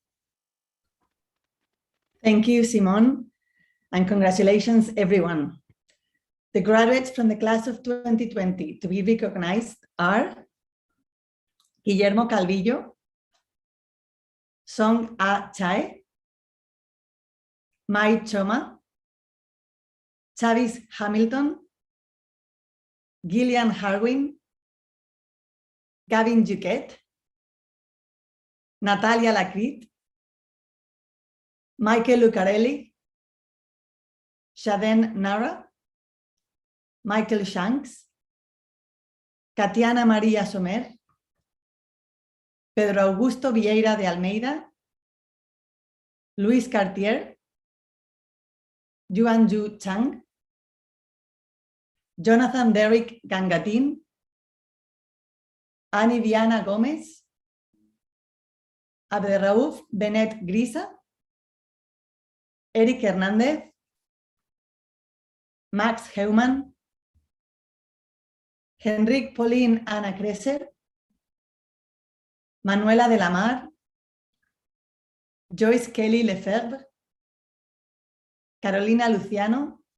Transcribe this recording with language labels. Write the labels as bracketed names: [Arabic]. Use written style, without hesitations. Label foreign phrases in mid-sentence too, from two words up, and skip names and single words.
[English] Thank you, Simone, and congratulations, everyone. The graduates from the class of 2020 to be recognized are Guillermo Calvillo, Song A Chai, Mai Choma, Chavis Hamilton, Gillian Harwin, Gavin Duquette, Natalia Lacrit, Michael Lucarelli, Shaden Nara, Michael Shanks, Katiana María Somer, Pedro Augusto Vieira de Almeida, Luis Cartier, Yuanju Chang, Jonathan Derrick Gangatin, Ani Diana Gomez, Abderraouf Benet Grisa, Eric Hernández, Max Heumann, Henrik Pauline Anna Kresser, Manuela de la Mar, Joyce Kelly Lefebvre, Carolina Luciano,